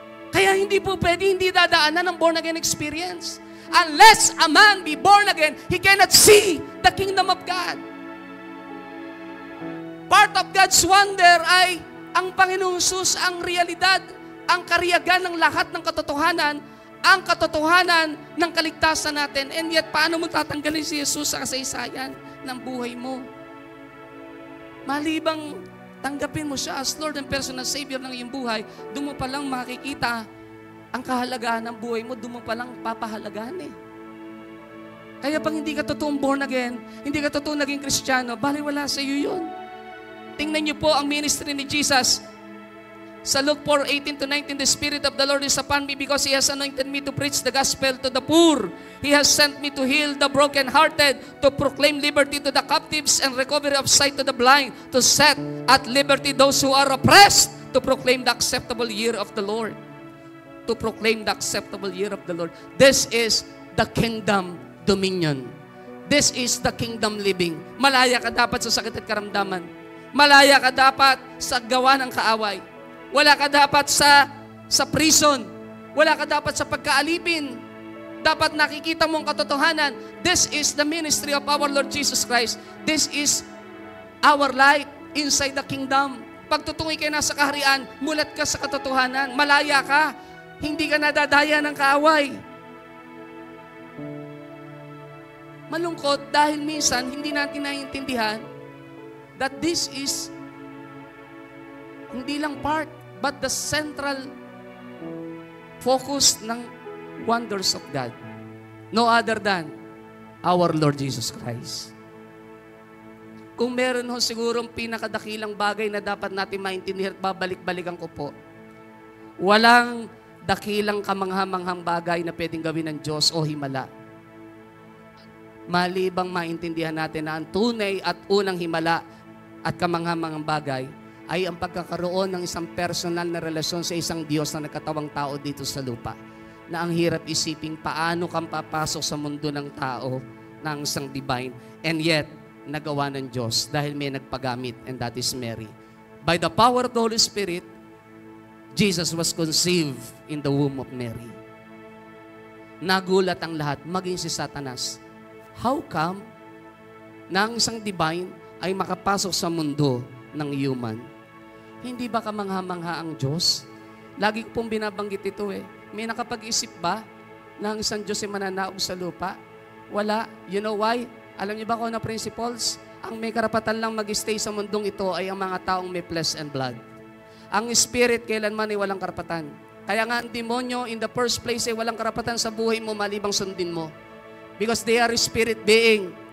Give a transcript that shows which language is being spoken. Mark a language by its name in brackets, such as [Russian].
[Filipino] Kaya hindi po pwede, hindi dadaanan ng born again experience. [English] Unless a man be born again, he cannot see the kingdom of God. [Filipino] Part of God's wonder ay ang Panginoong Jesus, ang realidad, ang kariyagan ng lahat ng katotohanan, ang katotohanan ng kaligtasan natin. [English] And yet, [Filipino] paano mo tatanggalin si Jesus sa kasaysayan ng buhay mo? Malibang tanggapin mo siya [English] as Lord and personal Savior [Filipino] ng iyong buhay, doon mo palang makikita ang kahalagahan ng buhay mo, doon mo palang papahalagahan eh. Kaya pag hindi ka totoong born again, hindi ka totoong naging Kristiyano, baliwala sa iyo yun. Tingnan niyo po ang ministry ni Jesus. Sa [English] Luke 4:18-19, the Spirit of the Lord is upon me because He has anointed me to preach the gospel to the poor. He has sent me to heal the brokenhearted, to proclaim liberty to the captives and recovery of sight to the blind, to set at liberty those who are oppressed, to proclaim the acceptable year of the Lord. To proclaim the acceptable year of the Lord. This is the kingdom dominion. This is the kingdom living. [Filipino] Malaya ka dapat sa sakit at karamdaman. Malaya ka dapat sa gawa ng kaaway. Wala ka dapat sa prison. Wala ka dapat sa pagkaalipin. Dapat nakikita mo ang katotohanan. [English] This is the ministry of our Lord Jesus Christ. This is our light inside the kingdom. [Filipino] Pag tutungoy kayo nasa kaharian, mulat ka sa katotohanan. Malaya ka. Hindi ka nadadaya ng kaaway. Malungkot dahil minsan hindi natin naiintindihan [English] that this is [Filipino] hindi lang part [English] but the central focus [Filipino] ng wonders of God. [English] No other than our Lord Jesus Christ. [Filipino] Kung meron ho sigurong pinakadakilang bagay na dapat natin maintindihan at babalik-balikan ko po, walang dakilang kamanghamanghang bagay na pwedeng gawin ng Diyos o himala. Malibang maintindihan natin na ang tunay at unang himala at kamanghamanghang bagay ay ang pagkakaroon ng isang personal na relasyon sa isang Diyos na nagkatawang tao dito sa lupa. Na ang hirap isipin paano kang papasok sa mundo ng tao ng isang divine. And yet, nagawa ng Diyos dahil may nagpagamit, [English] and that is Mary. By the power of the Holy Spirit, Jesus was conceived in the womb of Mary. [Filipino] Nagulat ang lahat, maging si Satanas. [English] How come [Filipino] na ang isang divine ay makapasok sa mundo ng human? Hindi ba kamangha-mangha ang Diyos Lagi ko pong binabanggit ito eh. May nakapag-isip ba na ang isang Diyos ay mananaog sa lupa? Wala. [English] You know why? [Filipino] Alam niyo ba kung ano principles? Ang may karapatan lang mag-stay sa mundong ito ay ang mga taong may [English] flesh and blood. [Filipino] Ang spirit kailanman ay walang karapatan. Kaya nga ang demonyo in the first place ay walang karapatan sa buhay mo malibang sundin mo. [English] Because they are spirit being.